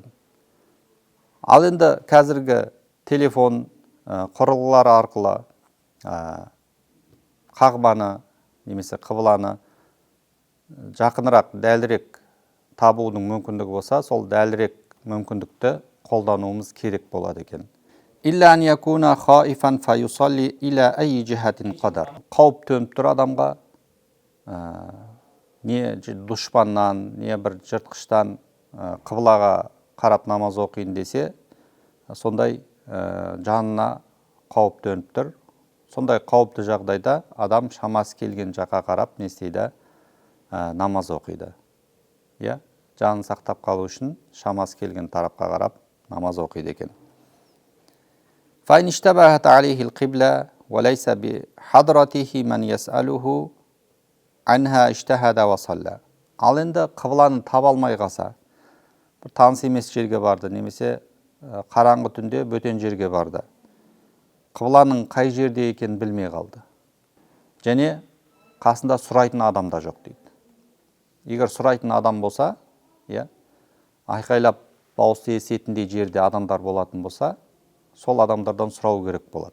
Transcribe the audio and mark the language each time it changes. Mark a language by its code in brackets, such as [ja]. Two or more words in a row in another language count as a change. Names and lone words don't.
[kk] Ал енді қазіргі телефон құрылғылары арқылы қағбаны немесе қыбланы жақынырақ, дәлірек табудың мүмкіндігі болса, сол дәлірек мүмкіндікті қолдануымыз керек болады екен. [ar] إلا أن يكون خائفا فيصلي إلى أي جهة قدر. [kk] Қауіп төніп тұр адамға, не дұшпаннан, не бір жыртқыштан қыблаға қарап намаз оқиын десе, сондай жанына қауіп төніп тұр. Сондай қауіпті жағдайда адам шамасы келген жаққа қарап не істейді? Намаз оқиды. Жанын сақтап қалу үшін шамасы келген тарапқа қарап намаз оқиды екен. [ar] فإن اشتبهت عليه القبلة وليس بحضرته من يسأله عنها اجتهد وصلى. [kk] Ал енді қыбланы таба алмай қалса, бір таныс емес жерге барды, немесе қараңғы түнде бөтен жерге барды. Қыбланың қай жерде екенін білмей қалды. Және қасында сұрайтын адам да жоқ дейді. Егер сұрайтын адам болса, айқайлап дауысты еститіндей жерде адамдар болатын болса, сол адамдардан сұрау керек болады.